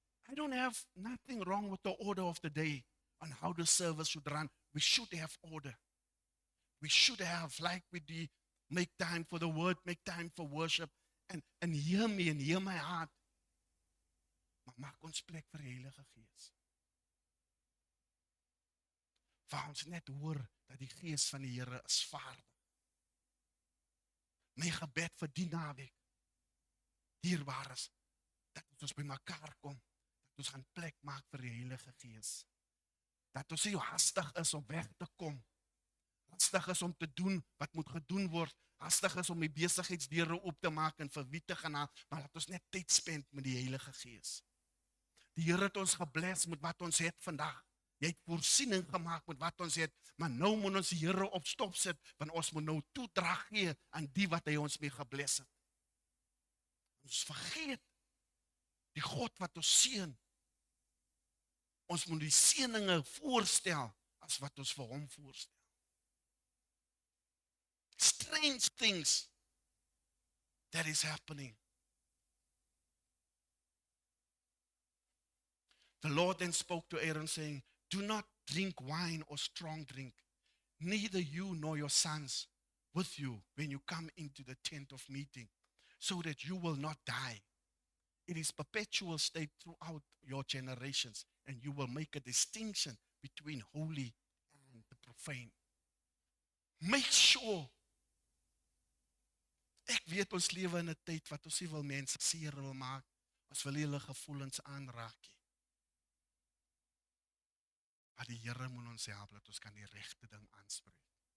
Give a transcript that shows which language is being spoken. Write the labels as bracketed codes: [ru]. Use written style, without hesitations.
[en] I don't have nothing wrong with the order of the day on how the service should run. We should have order. We should have, like we do, make time for the word, make time for worship, and hear me and hear my heart. [af] Maar maak ons plek vir die Heilige Gees. Waar ons net hoor dat die Gees van die Here is vaardig. My gebed vir die naweek, dierbaar is, dat ons by mekaar kom, dat ons gaan plek maak vir die Heilige Gees. Dat ons nie hastig is om weg te kom, hastig is om te doen wat moet gedoen word, hastig is om die besigheidsdeure op te maak en vir wie te gaan haal, maar dat ons net tyd spend met die Heilige Gees. Die Here het ons gebless met wat ons het vandag. Jy het voorsiening gemaak met wat ons het, maar nou moet ons die Here op stop sit, want ons moet nou toedrag gee aan die wat hy ons mee gebless het. Ons vergeet die God wat ons seën. Ons moet die seëninge voorstel as wat ons vir hom voorstel. [en] Strange things that is happening. The Lord then spoke to Aaron, saying, do not drink wine or strong drink, neither you nor your sons with you when you come into the tent of meeting, so that you will not die. It is perpetual state throughout your generations, and you will make a distinction between holy and the profane. Make sure. [af] Ek weet ons lewe in 'n tyd wat ons nie wil mense seer wil maak. Ons wil nie hulle gevoelens aanraak nie. Maar die Here moet ons help dat ons kan die regte ding aanspreek.